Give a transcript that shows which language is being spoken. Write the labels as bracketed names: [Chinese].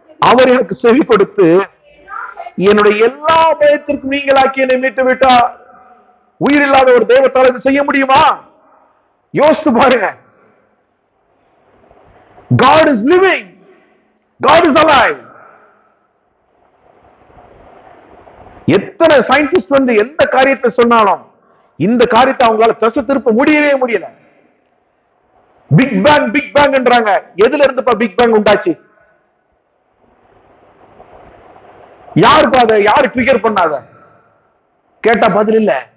[Tamil] அவர் எனக்கு செவி கொடுத்து என்னுடைய எல்லா பயத்திற்கும் நீங்களாக்கி என்னை மீட்டு விட்டார். உயிர் இல்லாத ஒரு தெய்வத்தால் இது செய்ய முடியுமா? யோசித்து பாருங்க. [English] God is living, God is alive. [Tamil] எத்தனை சயின்டிஸ்ட் எந்த காரியத்தை சொன்னாலும் இந்த காரியத்தை அவங்களால தசை திருப்ப முடியவே முடியல. பிக் பேங் என்றாங்க. எதுல இருந்து பிக் பேங் உண்டாச்சு? யாரு ட்ரிகர் பண்ணாத கேட்டா பதில் இல்ல.